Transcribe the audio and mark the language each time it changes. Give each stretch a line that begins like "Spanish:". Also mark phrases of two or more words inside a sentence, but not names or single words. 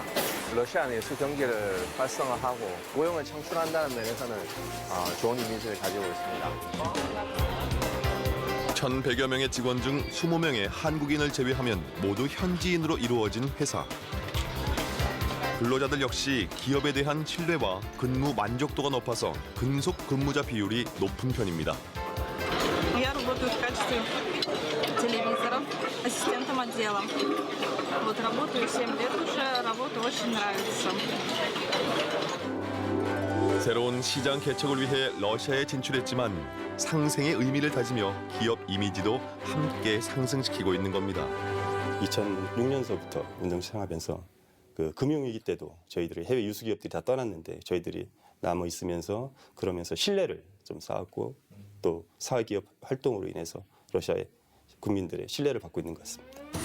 Korean: 러시아 내수 경기를 활성화하고 고용을 창출한다는 면에서는 좋은 이미지를 가지고 있습니다. 1,100여 명의 직원 중 20명의 한국인을 제외하면 모두 현지인으로 이루어진 회사. 근로자들 역시 기업에 대한 신뢰와 근무 만족도가 높아서 근속 근무자 비율이 높은 편입니다.
Russian: Я работаю в качестве телевизора, ассистентом отдела. Вот, работаю 7 лет уже, работа очень нравится.
Korean: 새로운 시장 개척을 위해 러시아에 진출했지만 상생의 의미를 다지며 기업 이미지도 함께 상승시키고 있는 겁니다. 2006년서부터 운동 시작하면서 그 금융위기 때도 저희들이 해외 유수 기업들이 다 떠났는데 저희들이 남아 있으면서 그러면서 신뢰를 좀 쌓았고 또 사회기업 활동으로 인해서 러시아의 국민들의 신뢰를 받고 있는 것 같습니다.